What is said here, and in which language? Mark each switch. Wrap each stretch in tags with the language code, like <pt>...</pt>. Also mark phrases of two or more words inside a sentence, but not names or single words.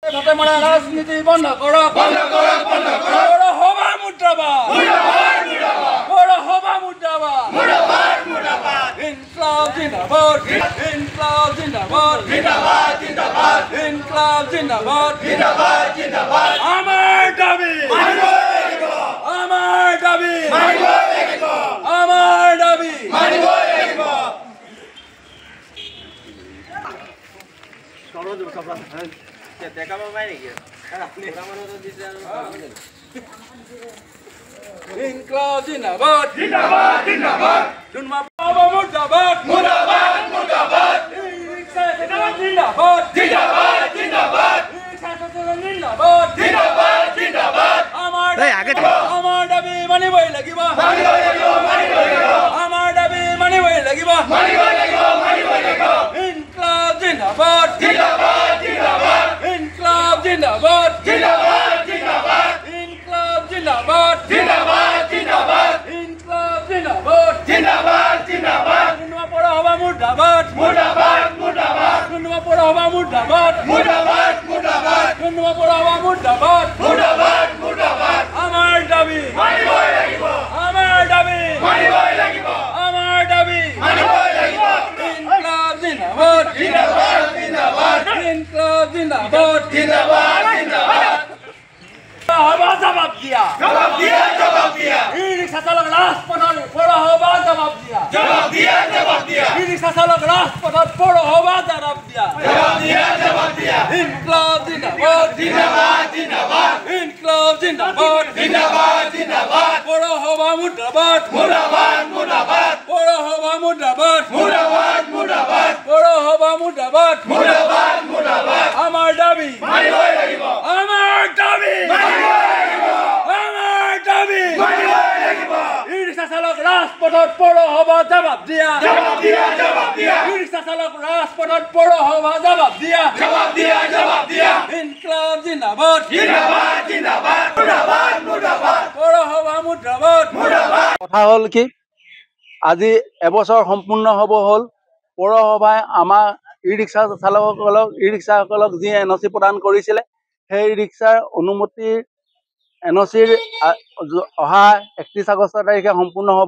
<as>ভাতেমারা রাজনীতি বন্ধ করো, বন্ধ করো, বন্ধ করো। পৌরসভা মুর্দাবাদ, মুর্দাবাদ, মুর্দাবাদ। পৌরসভা মুর্দাবাদ, মুর্দাবাদ, মুর্দাবাদ। ইনকলাব জিন্দাবাদ, ইনকলাব জিন্দাবাদ, জিন্দাবাদ, জিন্দাবাদ। ইনকলাব জিন্দাবাদ, জিন্দাবাদ, জিন্দাবাদ। আমার দাবি মানিব লাগিব, আমার দাবি মানিব লাগিব, আমার দাবি মানিব লাগিব। ইনকলাব জিন্দাবাদ, জিন্দাবাদ, জিন্দাবাদ। পৌরসভা মুর্দাবাদ, মুর্দাবাদ, মুর্দাবাদ। জিন্দাবাদ, জিন্দাবাদ, জিন্দাবাদ। জিন্দাবাদ, জিন্দাবাদ, জিন্দাবাদ। আমার দাবি মানিবই লাগিব, মানিবই লাগিব, মানিবই লাগিব। আমার দাবি মানিবই লাগিব, মানিবই লাগিব, মানিবই লাগিব। ইনকলাব জিন্দাবাদ, জিন্দাবাদ, জিন্দাবাদ। ইনকলাব জিন্দাবাদ, জিন্দাবাদ, জিন্দাবাদ। ইনকলাব জিন্দাবাদ, জিন্দাবাদ, জিন্দাবাদ। ইনকলাব জিন্দাবাদ, জিন্দাবাদ, জিন্দাবাদ। পৌরসভা মুর্দাবাদ, মুর্দাবাদ, মুর্দাবাদ। পৌরসভা মুর্দাবাদ, মুর্দাবাদ, মুর্দাবাদ। পৌরসভা মুর্দাবাদ, মুর্দাবাদ, মুর্দাবাদ। আমার দাবি মানিবই লাগিব, আমার দাবি মানিবই লাগিব, আমার দাবি মানিবই লাগিব। ইনকলাব জিন্দাবাদ, জিন্দাবাদ, জিন্দাবাদ। ইনকলাব জিন্দাবাদ, জিন্দাবাদ, জিন্দাবাদ। জবাব দিয়া, জবাব দিয়া, জবাব দিয়া। ই-রিক্সা চালক রাজপথত পৌরসভা জবাব দিয়া, জবাব দিয়া, জবাব দিয়া। ই-রিক্সা চালক রাজপথত পৌরসভা জবাব দিয়া, জবাব দিয়া, জবাব দিয়া। ইনকলাব জিন্দাবাদ, জিন্দাবাদ, জিন্দাবাদ। ইনকলাব জিন্দাবাদ, জিন্দাবাদ, জিন্দাবাদ। পৌরসভা মুর্দাবাদ, মুর্দাবাদ, মুর্দাবাদ। পৌরসভা মুর্দাবাদ, মুর্দাবাদ, মুর্দাবাদ। পৌরসভা মুর্দাবাদ, মুর্দাবাদ, মুর্দাবাদ। আমার দাবি মানিবই লাগিব, আমার দাবি মানিবই লাগিব, আমার দাবি মানিবই লাগিব। ই-রিক্সা চালক রাজপথত পৌরসভা জবাব দিয়া, জবাব দিয়া, জবাব দিয়া। ই-রিক্সা চালক রাজপথত পৌরসভা জবাব দিয়া, জবাব দিয়া, জবাব দিয়া। ইনকলাব জিন্দাবাদ, জিন্দাবাদ, জিন্দাবাদ। মুর্দাবাদ, মুর্দাবাদ। পৌরসভা মুর্দাবাদ, মুর্দাবাদ। কথা হ'ল কি, আজি এবছৰ সম্পূৰ্ণ হ'ব হ'ল পৌৰসভাই আমাৰ ই-ৰিক্সা চালকসকলক, ই-ৰিক্সাসকলক যি এনঅ'চি প্ৰদান কৰিছিলে, সেই ৰিক্সাৰ অনুমতিৰ এনঅ'চিৰ অহা 31 আগষ্ট তাৰিখে সম্পূৰ্ণ হ'ব।</as>